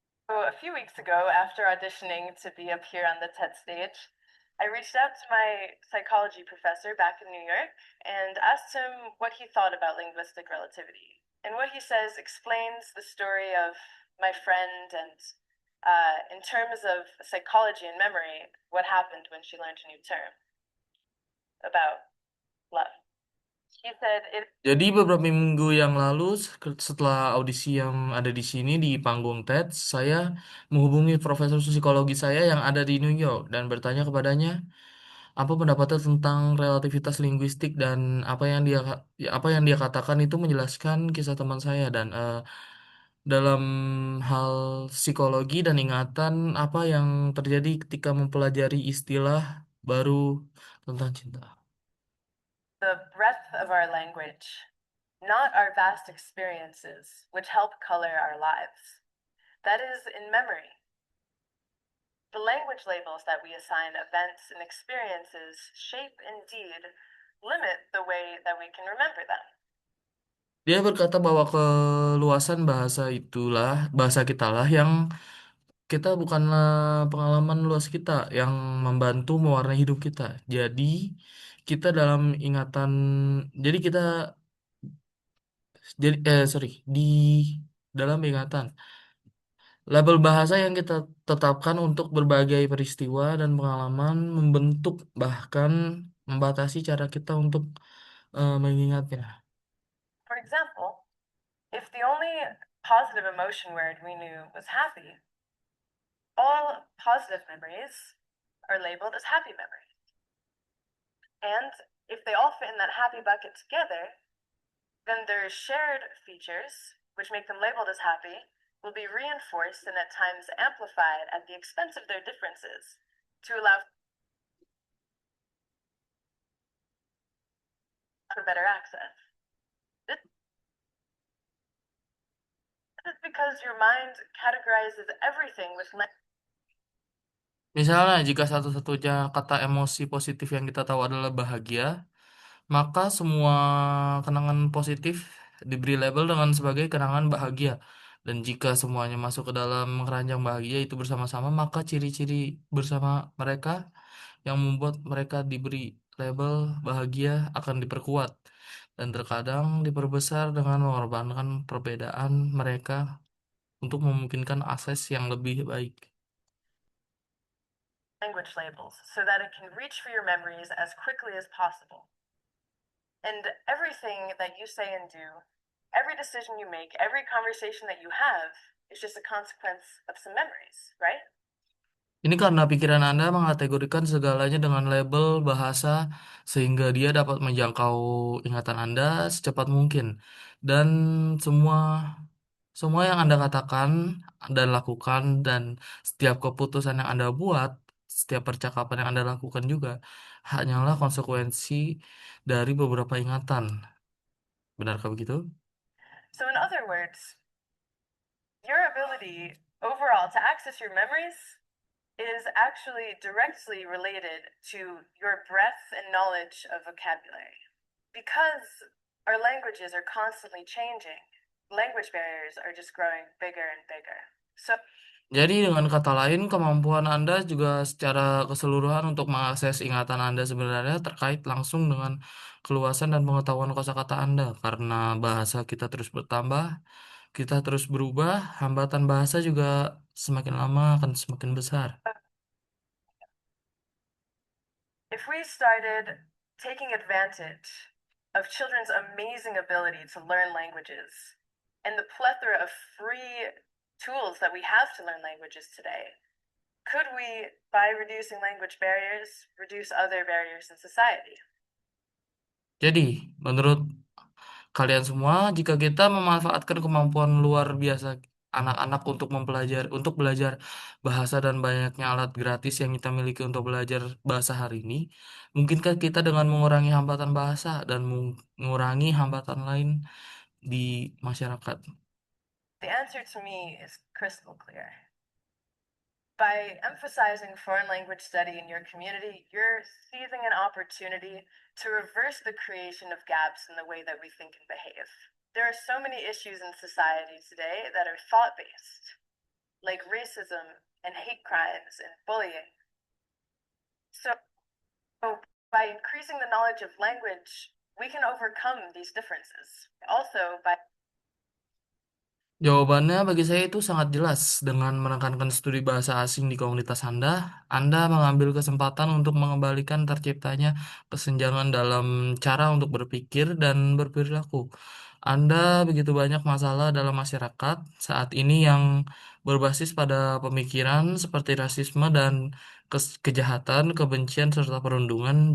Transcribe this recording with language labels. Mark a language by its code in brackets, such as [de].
[en] So a few weeks ago, after auditioning to be up here on the TED stage, I reached out to my psychology professor back in New York and asked him what he thought about linguistic relativity. And what he says explains the story of my friend and, in terms of psychology and memory, what happened when she learned a new term about love. He said it. [id] Jadi beberapa minggu yang lalu setelah audisi yang ada di sini di panggung TED, saya menghubungi profesor psikologi saya yang ada di New York dan bertanya kepadanya apa pendapatnya tentang relativitas linguistik dan apa yang dia katakan itu menjelaskan kisah teman saya dan dalam hal psikologi dan ingatan apa yang terjadi ketika mempelajari istilah baru tentang cinta. [en] The breadth of our language, not our vast experiences, which help color our lives. That is in memory. The language labels that we assign events and experiences shape, indeed, limit the way that we can remember them. [id] Dia berkata bahwa keluasan bahasa kita lah yang kita bukanlah pengalaman luas kita yang membantu mewarnai hidup kita. Jadi kita dalam ingatan, jadi kita, sorry, di dalam ingatan. Label bahasa yang kita tetapkan untuk berbagai peristiwa dan pengalaman membentuk bahkan membatasi cara kita untuk mengingatnya. [en] For example, if the only positive emotion word we knew was happy, all positive memories are labeled as happy memories. And if they all fit in that happy bucket together, then their shared features, which make them labeled as happy, will be reinforced and at times amplified at the expense of their differences to allow for better access. This is because your mind categorizes everything with [id] Misalnya, jika satu-satunya kata emosi positif yang kita tahu adalah bahagia, maka semua kenangan positif diberi label dengan sebagai kenangan bahagia. Dan jika semuanya masuk ke dalam keranjang bahagia itu bersama-sama, maka ciri-ciri bersama mereka yang membuat mereka diberi label bahagia akan diperkuat dan terkadang diperbesar dengan mengorbankan perbedaan mereka untuk memungkinkan akses yang lebih baik. [en] language labels so that it can reach for your memories as quickly as possible. And everything that you say and do, every decision you make, every conversation that you have is just a consequence of some memories, right? [id] Ini karena pikiran Anda mengategorikan segalanya dengan label bahasa sehingga dia dapat menjangkau ingatan Anda secepat mungkin. Dan semua semua yang Anda katakan dan lakukan dan setiap keputusan yang Anda buat, setiap percakapan yang Anda lakukan juga hanyalah konsekuensi dari beberapa ingatan. Benarkah begitu? [en] So, in other words, your ability overall to access your memories is actually directly related to your breadth and knowledge of vocabulary. Because our languages are constantly changing, language barriers are just growing bigger and bigger. So, [id] Jadi dengan kata lain, kemampuan Anda juga secara keseluruhan untuk mengakses ingatan Anda sebenarnya terkait langsung dengan keluasan dan pengetahuan kosakata Anda. Karena bahasa kita terus bertambah, kita terus berubah, hambatan bahasa juga semakin lama akan semakin besar. [en] if we started taking advantage of children's amazing ability to learn languages and the plethora of free tools that we have to learn languages today, could we, by reducing language barriers, reduce other barriers in society? [id] Jadi, menurut kalian semua, jika kita memanfaatkan kemampuan luar biasa anak-anak untuk mempelajari, untuk belajar bahasa dan banyaknya alat gratis yang kita miliki untuk belajar bahasa hari ini, mungkinkah kita dengan mengurangi hambatan bahasa dan mengurangi hambatan lain di masyarakat? [en] The answer to me is crystal clear. By emphasizing foreign language study in your community, you're seizing an opportunity to reverse the creation of gaps in the way that we think and behave. There are so many issues in society today that are thought based, like racism and hate crimes and bullying. So, by increasing the knowledge of language, we can overcome these differences. Also, by [id] Jawabannya bagi saya itu sangat jelas. Dengan menekankan studi bahasa asing di komunitas Anda mengambil kesempatan untuk mengembalikan terciptanya kesenjangan dalam cara untuk berpikir dan berperilaku. Anda begitu banyak masalah dalam masyarakat saat ini yang berbasis pada pemikiran seperti rasisme dan kejahatan, kebencian, serta perundungan.